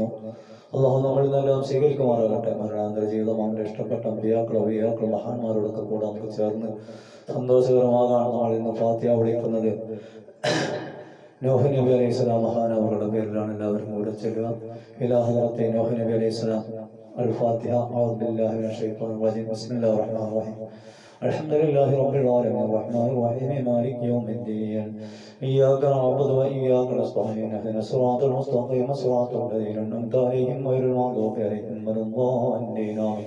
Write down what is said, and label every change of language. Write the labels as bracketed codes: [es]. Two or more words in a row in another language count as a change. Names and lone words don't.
[ml] അല്ലാഹു നമ്മളിൽ നിന്നെല്ലാം സ്വീകരിക്കുമാറാകട്ടെ. മരണാന്തര ജീവിതം അവൻ്റെ ഇഷ്ടപ്പെട്ട അമ്പിയാക്കളും മഹാന്മാരോടൊക്കെ കൂടെ നമുക്ക് ചേർന്ന് സന്തോഷകരമാകാണ് നമ്മൾ ഇന്ന് ഫാത്തിഹ വിളിക്കുന്നത്. നൂഹ് നബി [ar] عليه السلام [ml] മഹാനവറുടെ പേരിലാണ് എല്ലാവരും കൂടെ ചൊല്ലുക. [ar] إلى حضرة نوح نبي عليه السلام. الفاتحة. أعوذ بالله من الشيطان الرجيم. بسم الله الرحمن الرحيم. الحمد لله رب العالمين الرحمن الرحيم مالك يوم الدين. إياك نعبد وإياك نستعين اهدنا الصراط المستقيم صراط الذين أنعمت عليهم غير المغضوب عليهم ولا الضالين آمين.